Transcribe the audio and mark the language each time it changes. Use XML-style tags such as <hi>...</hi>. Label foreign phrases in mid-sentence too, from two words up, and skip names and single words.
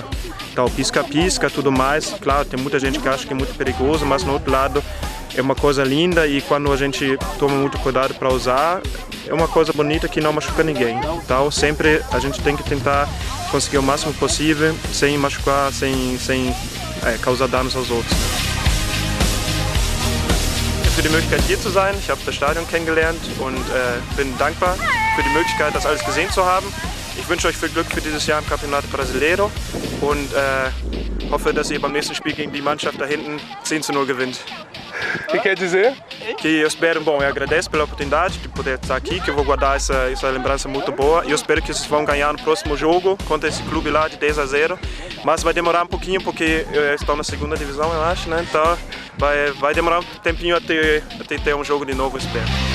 <pt>Então pisca-pisca, tudo mais, claro, tem muita gente que acha que é muito perigoso, mas no outro lado é uma coisa linda e quando a gente toma muito cuidado para usar, é uma coisa bonita que não machuca ninguém. Então sempre a gente tem que tentar conseguir o máximo possível sem machucar, sem causar danos aos outros.</pt> <de>Für die Möglichkeit hier zu sein, ich habe das Stadion kennengelernt und bin dankbar für die Möglichkeit, das alles gesehen zu haben. Ich wünsche euch viel Glück für dieses Jahr im Campeonato Brasileiro und hoffe, dass ihr beim nächsten Spiel gegen die Mannschaft da hinten 10-0 gewinnt.</de> <pt>O que quer dizer? Que eu espero, eu agradeço pela oportunidade de poder estar aqui, que eu vou guardar essa lembrança muito boa e eu espero que vocês vão ganhar no próximo jogo contra esse clube lá de 10-0, mas vai demorar um pouquinho porque estão na 2ª divisão, eu acho, né? Então vai demorar um tempinho até ter um jogo de novo, eu espero.</pt>